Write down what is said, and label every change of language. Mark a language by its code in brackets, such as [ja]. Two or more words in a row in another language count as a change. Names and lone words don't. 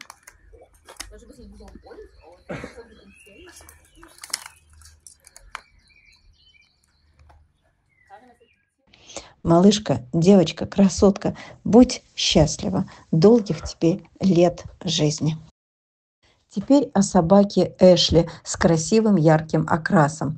[de] Das ist ein bisschen wie so ein Wolf aus. Das ist so ein bisschen zäh. [ru] Малышка, девочка, красотка, будь счастлива. Долгих тебе лет жизни. Теперь о собаке Эшли с красивым ярким окрасом.